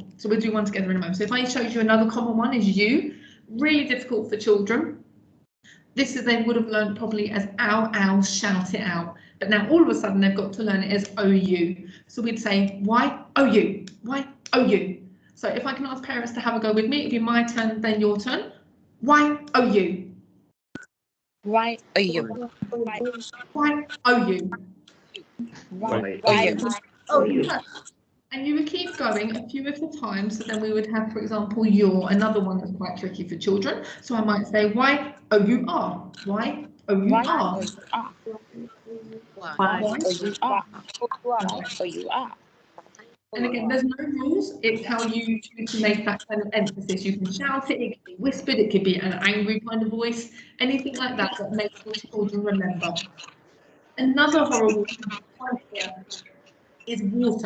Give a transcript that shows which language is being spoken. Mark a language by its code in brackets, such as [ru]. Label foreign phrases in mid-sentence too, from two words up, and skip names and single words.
[en] So we'll do one together in a moment. So if I showed you another common one is U, really difficult for children. This is they would have learned probably as ow, ow, shout it out. But now all of a sudden they've got to learn it as OU. So we'd say Y-O-U, Y-O-U. So if I can ask parents to have a go with me, it'd be my turn, then your turn. Y-O-U. Y-O-U. Y-O-U. Y-O-U. And you would keep going a few at a time. So then we would have, for example, your, another one that's quite tricky for children. So I might say Y-O-U-R. Y-O-U-R. Y-O-U-R. And again, there's no rules. It's how you choose to make that kind of emphasis. You can shout it, it could be whispered, it could be an angry kind of voice, anything like that that makes the children remember. Another horrible one here is water.